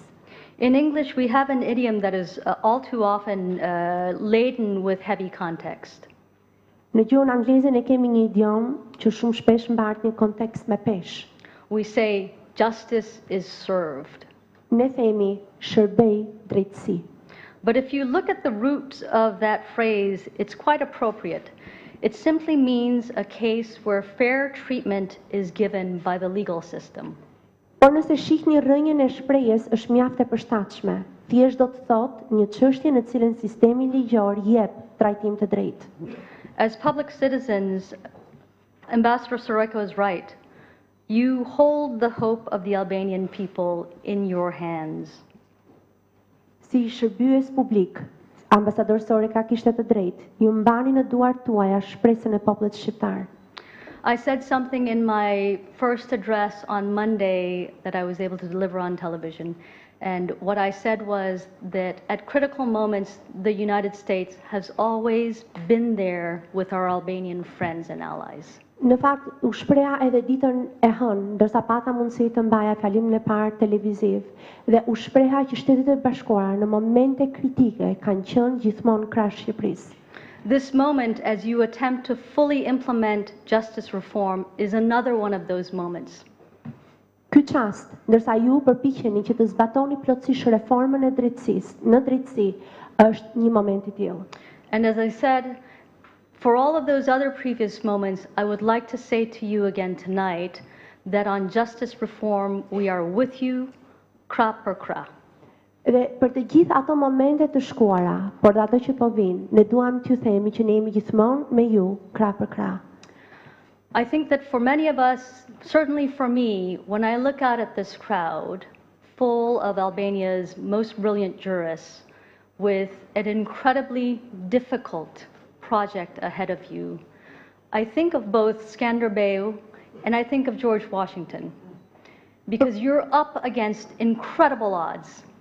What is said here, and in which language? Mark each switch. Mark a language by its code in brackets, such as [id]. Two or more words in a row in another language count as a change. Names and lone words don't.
[en] In English, we have an idiom that is all too often laden with heavy context. [sq] Në gjuhën angleze ne kemi një idiom që shumë shpesh mbart një kontekst me peshë. [en] We say justice is served. [sq] Ne themi shërbej drejtësi. [en] But if you look at the roots of that phrase, it's quite appropriate. It simply means a case where fair treatment is given by the legal system. [sq] Por nëse shihni rrënjën e shprehjes është mjaft e përshtatshme. Thjesht do të thotë një çështje në cilën sistemi ligjor jep trajtim të drejtë. [en] As public citizens, Ambassador Soreka is right. You hold the hope of the Albanian people in your hands. [sq] Si shërbyes publik, ambasador Soreka kishte të drejtë. Ju mbani në duart tuaja shpresën e popullit shqiptar. [en] I said something in my first address on Monday that I was able to deliver on television. And what I said was that at critical moments, the United States has always been there with our Albanian friends and allies. [sq] Në fakt, u shpreha edhe ditën e hënë, ndërsa pata mundësi të mbaja fjalimin e parë televiziv, dhe u shpreha që Shtetet e Bashkuara në momente kritike kanë qenë gjithmonë krah Shqipërisë. [en] This moment, as you attempt to fully implement justice reform, is another one of those moments. [sq] Ky çast, ndërsa ju përpiqeni që të zbatoni plotësisht reformën e drejtësisë, në drejtësi, është një moment I tillë. [en] And as I said, for all of those other previous moments, I would like to say to you again tonight that on justice reform, we are with you, [sq] krah për krah. Dhe për të gjithë ato momente të shkuara, por dhe ato që po vinë, ne duam t'ju themi që ne jemi gjithmonë me ju, krah për krah. [en] I think that for many of us, certainly for me, when I look out at this crowd, full of Albania's most brilliant jurists, with an incredibly difficult project ahead of you, I think of both Skanderbeu and I think of George Washington, because you're up against incredible odds.